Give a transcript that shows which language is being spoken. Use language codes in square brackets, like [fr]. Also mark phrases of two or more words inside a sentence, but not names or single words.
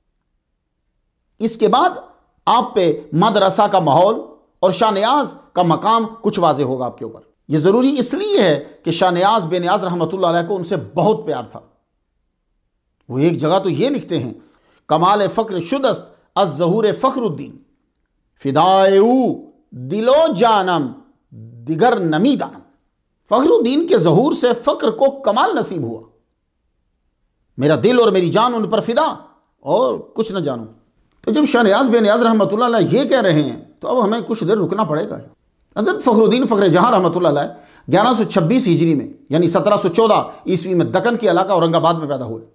[ur] اس کے بعد آپ پہ مدرسہ کا ماحول اور شاہ نیاز کا مقام کچھ واضح ہوگا آپ کے اوپر۔ یہ ضروری اس لیے ہے کہ شاہ نیاز بے نیاز [ar] رحمۃ اللہ علیہ [ur] کو ان سے بہت پیار تھا۔ وہ ایک جگہ تو یہ لکھتے ہیں، [fa] کمال فقر شدست از ظہور فخر الدین فدائے او دل و جانم دیگر نمی دانم۔ [ur] فخر الدین کے ظہور سے فقر کو کمال نصیب ہوا، میرا دل اور میری جان ان پر فدا، اور کچھ نہ جانوں۔ تو جب شاہ نیاز بے نیاز [ar] رحمۃ اللہ علیہ [ur] یہ کہہ رہے ہیں تو اب ہمیں کچھ دیر رکنا پڑے گا۔ حضرت فخر الدین فخر جہاں [ar] رحمۃ اللہ علیہ [ur] 1126 ہجری میں یعنی 1714 عیسوی میں دکن کے علاقہ اورنگ آباد میں پیدا ہوئے۔